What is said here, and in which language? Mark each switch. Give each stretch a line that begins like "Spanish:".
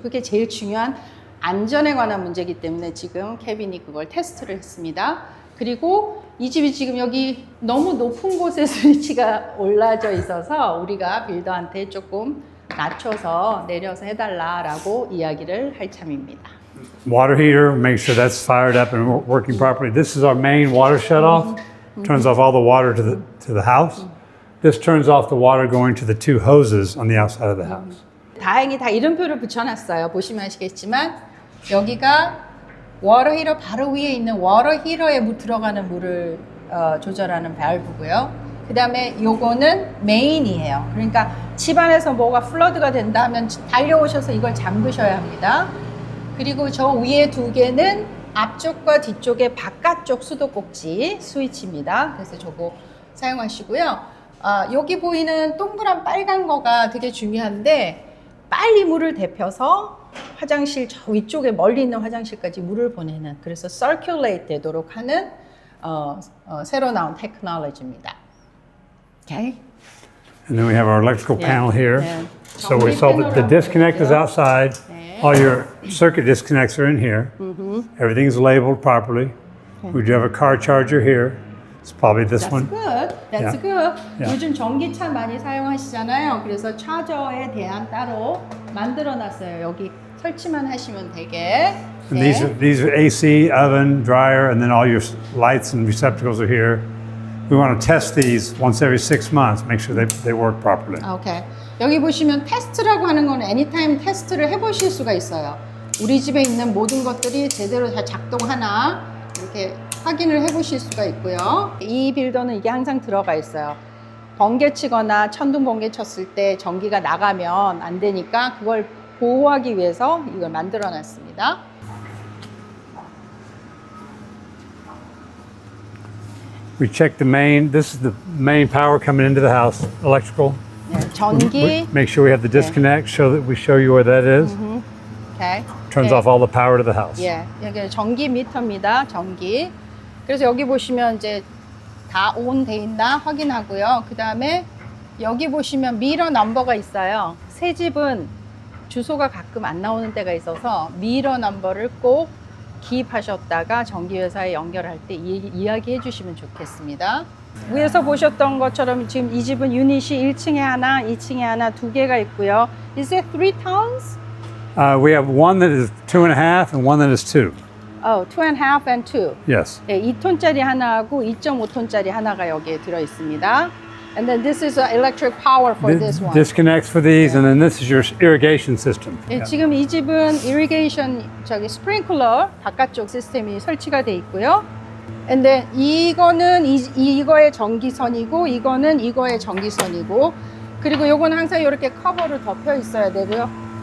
Korean: 그게 제일 중요한 안전에 관한 문제이기 때문에 지금 케빈이 그걸 테스트를 했습니다. 그리고 이 집이 지금 여기 너무 높은 곳에 스위치가 올라져 있어서 우리가 빌더한테 조금 낮춰서 내려서 해달라고 이야기를 할 참입니다.
English: Water heater, make sure that's fired up and working properly. This is our main water shutoff. Turns off all the water to the house. This turns off the water going to the two hoses on the outside of the house.
Korean: 다행히 다 이름표를 붙여놨어요. 보시면 아시겠지만 여기가 워터 히터 바로 위에 있는 워터 히터에 들어가는 물을 조절하는 밸브고요. 그 다음에 요거는 메인이에요. 그러니까 집안에서 뭐가 플러드가 된다 하면 달려오셔서 이걸 잠그셔야 합니다. 그리고 저 위에 두 개는 앞쪽과 뒤쪽의 바깥쪽 수도꼭지 스위치입니다. 그래서 저거 사용하시고요. 여기 보이는 동그란 빨간 거가 되게 중요한데 빨리 물을 데펴서 화장실 저 위쪽에 멀리 있는 화장실까지 물을 보내는 그래서 circulate 되도록 하는 새로 나온 테크놀로지입니다.
English: Okay. And then we have our electrical panel here.
Korean: 네.
English: So we saw that the disconnect is outside.
Korean: 네.
English: All your circuit disconnects are in here. Everything's labeled properly. We do have a car charger here. It's probably this That's one. good. That's Yeah. good. Yeah.
Korean: 요즘 전기차 많이 사용하시잖아요. 그래서 차저에 대한 따로 만들어놨어요. 여기 설치만 하시면 되게.
English: And these are AC, oven, dryer, and then all your lights and receptacles are here. We want to test these once every 6 months, make sure they work properly. 오케이.
Korean: 여기 보시면 테스트라고 하는 거는 애니타임 테스트를 해보실 수가 있어요. 우리 집에 있는 모든 것들이 제대로 다 작동하나 이렇게 확인을 해보실 수가 있고요. 이 빌더는 이게 항상 들어가 있어요. 번개 치거나 천둥 번개 쳤을 때 전기가 나가면 안 되니까 그걸 보호하기 위해서 이걸 만들어 놨습니다.
English: We check the main. This is the main power coming into the house, electrical.
Korean: 네, 전기.
English: Make sure we have the disconnect. We show you where that is. 오케이. Turns
Korean: 네.
English: off all the power to the house.
Korean: 예, 여기 전기 미터입니다. 전기. 그래서 여기 보시면 이제 다 온 돼 있나 확인하고요. 그 다음에 여기 보시면 미러 넘버가 있어요. 새 집은 주소가 가끔 안 나오는 때가 있어서 미러 넘버를 꼭 기입하셨다가 전기회사에 연결할 때 이야기해 주시면 좋겠습니다. 위에서 보셨던 것처럼 지금 이 집은 유닛이 1층에 하나, 2층에 하나 두 개가 있고요.
English: Is it 3 tons? We have one that is 2.5 and one that is 2. Oh, 2.5 and 2. Yes.
Korean: 네, 2톤짜리 하나하고 2.5톤짜리 하나가 여기에 들어 있습니다.
English: And then this is electric power for this one. Disconnects for these, and then this is your irrigation system.
Korean: 네, 지금 이 집은 irrigation 스프링클러 바깥쪽 시스템이 설치가 돼 있고요.
English: And then
Korean: 이거는 이거의 전기선이고 이거는 이거의 전기선이고 그리고 요거는 항상 이렇게 커버로 덮여 있어야 되고요.